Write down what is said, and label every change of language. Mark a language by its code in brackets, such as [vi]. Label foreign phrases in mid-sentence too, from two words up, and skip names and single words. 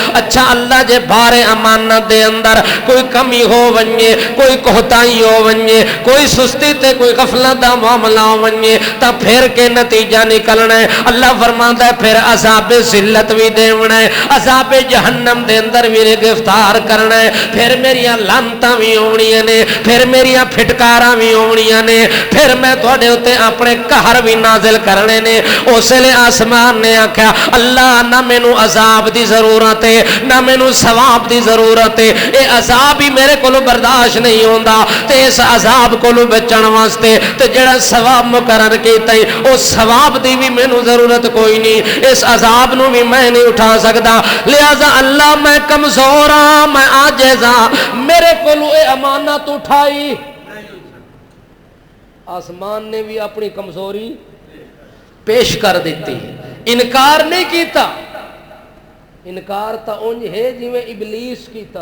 [pa] اچھا اللہ جے بھارے امانت دے اندر کوئی کمی ہو ونجے، کوئی کوتاہی ہو ونجے، کوئی سستی تے کوئی غفلت دا معاملہ ہو ونجے تا پھر کے نتیجہ نکلنا ہے۔ اللہ فرماندا ہے پھر عذاب ذلت بھی دیونا ہے، عذاب جہنم دے اندر بھی گرفتار کرنا ہے، پھر میری لعنتاں بھی ہونیاں نے، پھر میری پھٹکاراں بھی ہونیاں نے، پھر میں تواڈے اوتے اپنے قہر بھی نازل کرنے نے۔ اس لیے آسمان نے آکھیا اللہ نہ مینوں عذاب دی ضرورت ہے نہ مینوں ثواب دی ضرورت ہے، اے عذاب ہی میرے کولوں برداشت نہیں ہوندا، تے اس عذاب کولوں بچن واسطے تے جڑا ثواب مقرر کیتا ہے اس ثواب دی بھی مینوں ضرورت کوئی نہیں، اس عذاب نو بھی میں نہیں اٹھا سکدا، لہذا اللہ میں کمزور ہاں، میں عاجز ہاں، میرے کولوں اے امانت اٹھائی۔ آسمان نے بھی اپنی کمزوری پیش کر دیتی، انکار نہیں کیتا، انکار تا انج ہے جی میں ابلیس کیتا۔